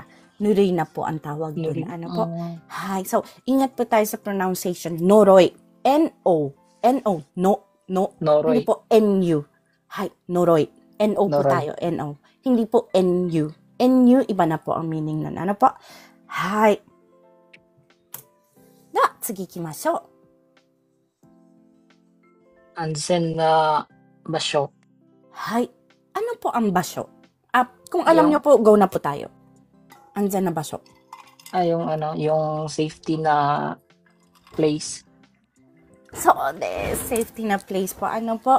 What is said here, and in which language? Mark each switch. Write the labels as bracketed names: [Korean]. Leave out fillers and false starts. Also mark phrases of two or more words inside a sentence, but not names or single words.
[Filipino] Nuruy na po ang tawag doon. Po? Hi. So, ingat po tayo sa pronunciation. Noroy. N-O. N-O. No. Noroy. Hindi po N-U. Hi. Noroy. N-O po Noroy. tayo. N-O. Hindi po N-U. N-U, iba na po ang meaning nun. Po? Hi. [Japanese] 次行きましょう. 安全な場所. [Filipino] Hi. Ano po ang basyo? Kung alam nyo po, go na po tayo. Andyan na basyo. Yung safety na place. So, safety na place po. Po?